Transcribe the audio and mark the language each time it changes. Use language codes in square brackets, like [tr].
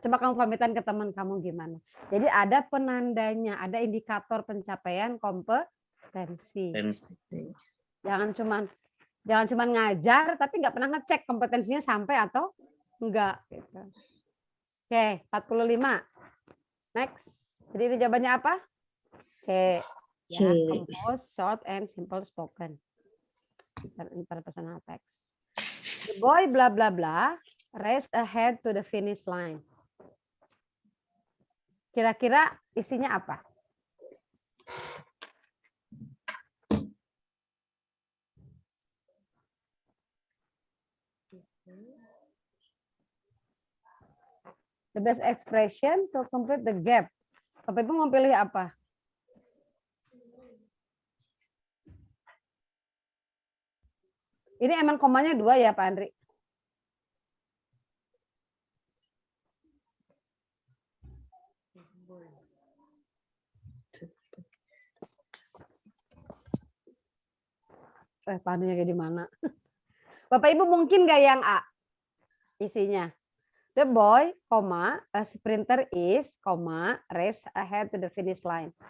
[id] Coba kamu pamitan ke teman kamu gimana? Jadi ada penandanya, ada indikator pencapaian kompetensi. Jangan cuman ngajar, tapi nggak pernah ngecek kompetensinya sampai atau enggak. Gitu. Oke, 45. Next. Jadi ini jawabannya apa? C. C. [en] Ya, compose, short, and simple spoken. Interpersonal text. The boy blah blah blah raced ahead to the finish line. [id] Kira-kira isinya apa? [en] The best expression to complete the gap. [id] Bapak Ibu mau pilih apa? Ini emang komanya 2 ya Pak Andri? Pak Andrinya kayak di mana? Bapak Ibu mungkin nggak yang A isinya? [en] The boy, a sprinter is, race ahead to the finish line.